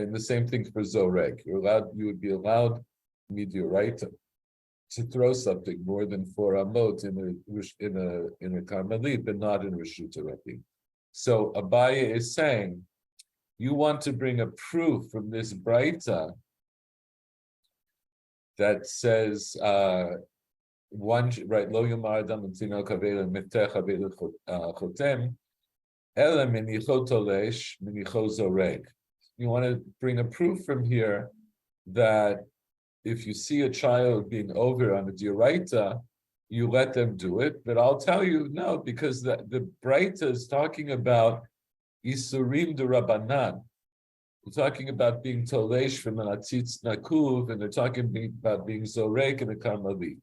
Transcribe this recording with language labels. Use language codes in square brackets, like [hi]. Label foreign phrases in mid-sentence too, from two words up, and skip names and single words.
[en] And the same thing for Zorek. You would be allowed midioraita to throw something more than 4 amot in a Carmelit, but not in [he] רשות הרבים. [en] So Abaye is saying, you want to bring a proof from this Braita that says one, right, [he] לא יאמר אדם לתינוק הבא לי מפתח הבא לי חותם אלא מניחו תולש מניחו זורק. [en] You want to bring a proof from here that if you see a child being over on a d'oraita, you let them do it. But I'll tell you no, because the Braita is talking about [he] איסורים דרבנן. [en] We're talking about being tolesh from an [he] עציץ נקוב, [en] and they're talking about being zorek and a karmelit.